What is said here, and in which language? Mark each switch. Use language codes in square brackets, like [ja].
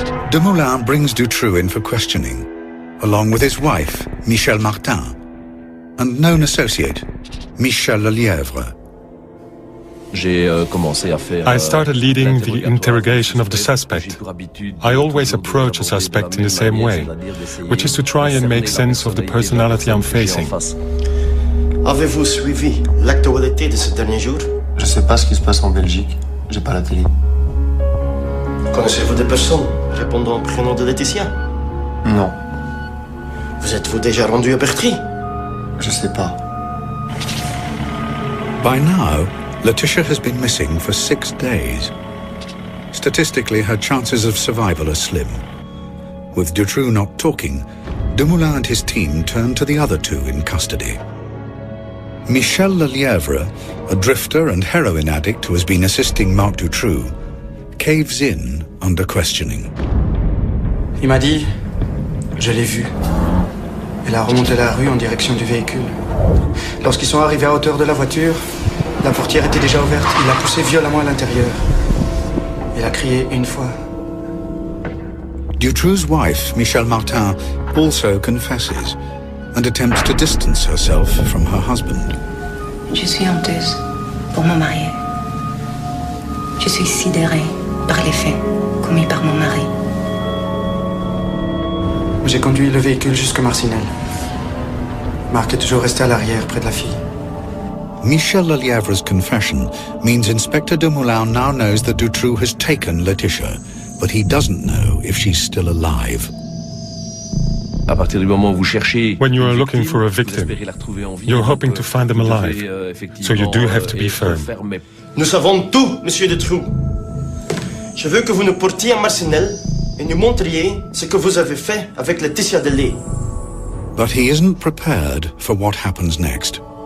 [en] Demoulin brings Dutroux in for questioning, along with his wife, Michel Martin, and known associate, Michel Lelièvre. I started leading the interrogation of the suspect. I always approach a suspect in the same way, which is to try and make sense of the personality I'm facing. [fr] Avez-vous suivi l'actualité de ces derniers jours? Je sais pas ce qui se passe en Belgique. J'ai pas la télé. Connaissez-vous des personnes répondant au prénom de Laetitia? Non. Vous êtes-vous déjà rendu à Bertry? Je sais pas. [en] By now, Laetitia has been missing for 6 days. Statistically, her chances of survival are slim. With Dutroux not talking, Demoulin and his team turn to the other 2 in custody. Michel Lelièvre, a drifter and heroin addict who has been assisting Marc Dutroux, caves in under questioning. [fr] Il m'a dit, je l'ai vue. Elle a remonté la rue en direction du véhicule. Lorsqu'ils sont arrivés à hauteur de la voiture, la portière était déjà ouverte. Il a poussé violemment à l'intérieur. Il a crié une fois. [en] Dutroux's wife, Michèle Martin, also confesses and attempts to distance herself from her husband. [fr] Je suis honteuse pour mon mari. Je suis sidérée par les faits commis par mon mari. J'ai conduit le véhicule jusqu'à Marcinelle. Marc est toujours resté à l'arrière, près de la fille. [en] Michel Lelièvre's confession means Inspector Dumoulin now knows that Dutroux has taken Laetitia, but he doesn't know if she's still alive. When you are looking for a victim, you're hoping to find them alive, so you do have to be firm. [fr] Nous savons tout, Monsieur Dutroux. Je veux que vous nous portiez à Marcinelle et nous montriez ce que vous avez fait avec Laetitia Delay. [en] But he isn't prepared for what happens next.